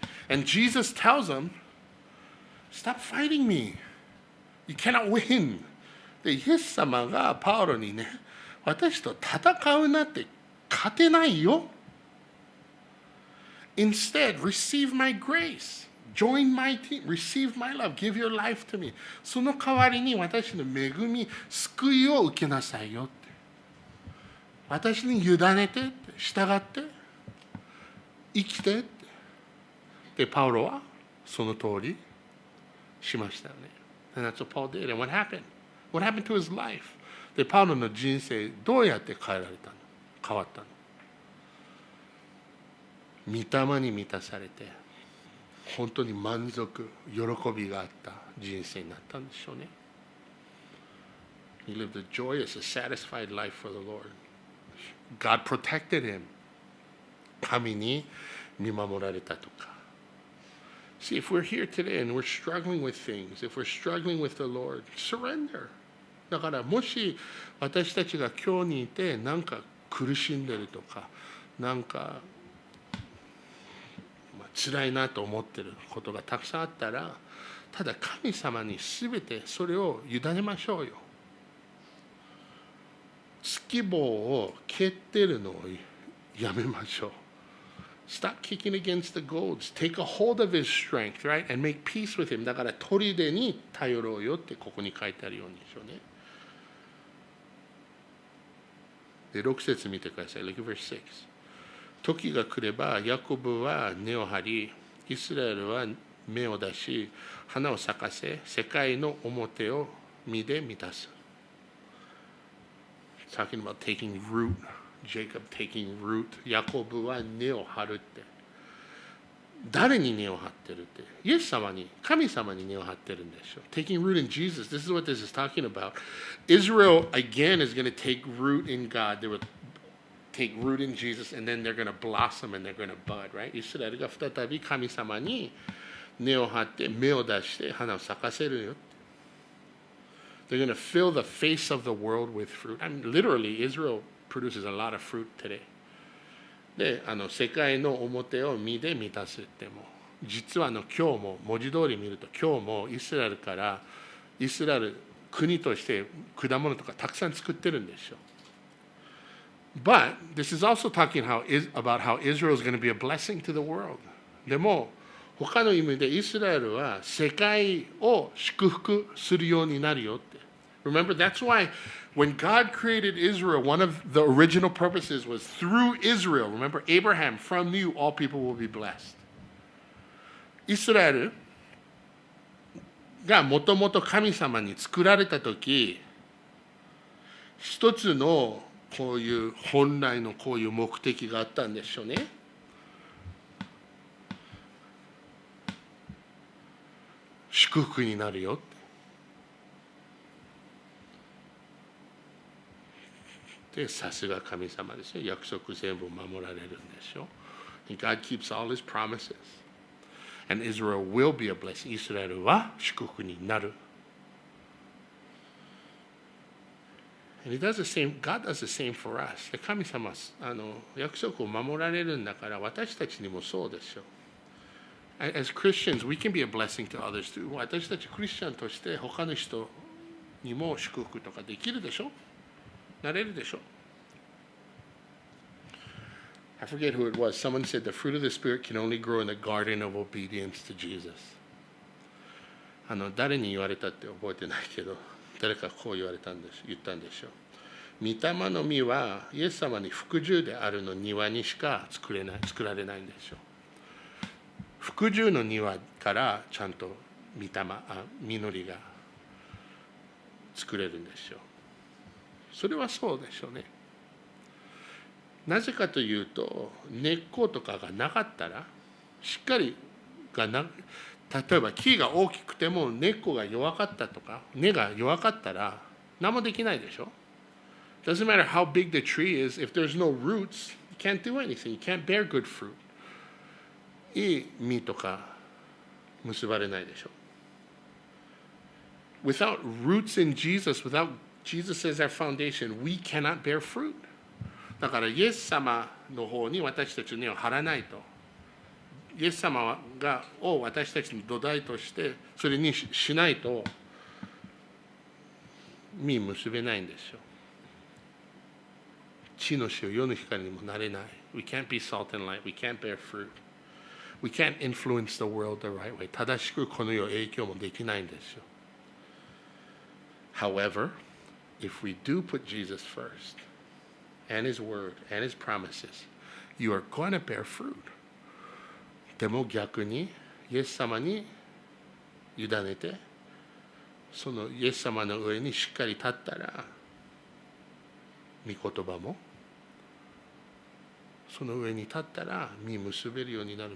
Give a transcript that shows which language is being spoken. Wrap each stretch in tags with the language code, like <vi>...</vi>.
<en>And Jesus tells him, Stop fighting me. You cannot win.</en> <ja>で、イエス様がパウロにね、私と戦うなって勝てないよ。</ja> <en>Instead, receive my grace. Join my team. Receive my love. Give your life to me.</en> <ja>その代わりに私の恵み、救いを受けなさいよって。私に委ねて、従って、生きてって。で、パウロはその通りしましたよね。</ja> <en>And that's what Paul did. And what happened? What happened to his life?</en> <ja>で、パウロの人生どうやって変わったの？御霊に満たされて、本当に満足、喜びがあった人生になったんでしょうね。</ja> <en>He lived a joyous, a satisfied life for the Lord. God protected him.</en> <ja>神に見守られたとか。</ja> <en>See, if we're here today and we're struggling with things, if we're struggling with the Lord, surrender.</en> <ja>だからもし私たちが今日にいてなんか苦しんでるとか、なんか辛いなと思ってることがたくさんあったら、ただ神様に全てそれを委ねましょうよ。突棒を蹴ってるのをやめましょう。</ja> <en>Stop kicking against the goads. Take a hold of his strength, right? And make peace with him.</en> <ja>だから砦に頼ろうよってここに書いてあるようにでしょうね。で、6節見てください。</ja> <en>Look at verse 6.</en> <ja>時が来れば、ヤコブは根を張り、イスラエルは芽を出し、花を咲かせ、世界の表を実で満たす。</ja> <en>Talking about taking root Jacob taking root。</en> <ja>ヤコブは根を張るって。誰に根を張ってるって？イエス様に、神様に根を張ってるんでしょ。</ja> <en>Taking root in Jesus. This is what this is talking about. Israel again is going to take root in God. They will take root in Jesus and then they're going to blossom and they're going to bud, right?</en> <ja>イスラエルが再び神様に根を張って芽を出して花を咲かせるよ。</ja> <en>They're going to fill the face of the world with fruit. I mean, literally, Israel produces a lot of fruit today.</en> <ja>で、世界の表を実で満たすっても、実は今日も文字通り見ると今日もイスラエルからイスラエル国として果物とかたくさん作ってるんですよ。</ja> <en>But this is also talking about how Israel is going to be a blessing to the world.</en> <ja>でも他の意味でイスラエルは世界を祝福するようになるよって。</ja> <en>Remember, that's why when God created Israel, one of the original purposes was through Israel. Remember, Abraham, from you, all people will be blessed.</en> <ja>イスラエルがもともと神様に作られたとき、一つのこういう本来のこういう目的があったんでしょうね。祝福になるよって。で、さすが神様ですよ。約束全部守られるんでしょ。</ja> <en>God keeps all his promises. And Israel will be a blessing.</en> <ja>イスラエルは祝福になる。</ja> <en>And he does the same, God does the same for us.</en> <ja>神様、約束を守られるんだから私たちにもそうでしょ。</ja> <en>As Christians, we can be a blessing to others too.</en> <ja>私たちクリスチャンとして他の人にも祝福とかできるでしょ。なれるでしょ。</ja> <en>I forget who it was. Someone said the fruit of the Spirit can only grow in the garden of obedience to Jesus.</en> <ja>誰に言われたって覚えてないけど、誰かこう言ったんでしょう。御霊の実はイエス様に服従であるの庭にしか作られないんでしょう。服従の庭からちゃんと実りが作れるんでしょう。それはそうでしょうね。なぜかというと、根っことかがなかったら、しっかり例えば木が大きくても根っこが弱かったとか、根が弱かったら何もできないでしょ。</ja> <en>Doesn't matter how big the tree is, if there's no roots, you can't do anything. You can't bear good fruit.</en> <ja>いい実とか結ばれないでしょ。</ja> <en>Without roots in Jesus, without Jesus as our foundation, we cannot bear fruit.</en> <ja>だからイエス様の方に私たちの根を張らないと、イエス様を私たちの土台としてそれにしないと実結べないんですよ。地の塩、世の光にもなれない。</ja> <en>We can't be salt and light. We can't bear fruit. We can't influence the world the right way.</en> <ja>正しくこの世を影響もできないんですよ。</ja> <en>However, if we do put Jesus first, and his word, and his promises, you are going to bear fruit.</en> <ja>でも逆に、イエス様に委ねて、そのイエス様の上にしっかり立ったら、御言葉も、その上に立ったら、実結べるようになる。</ja>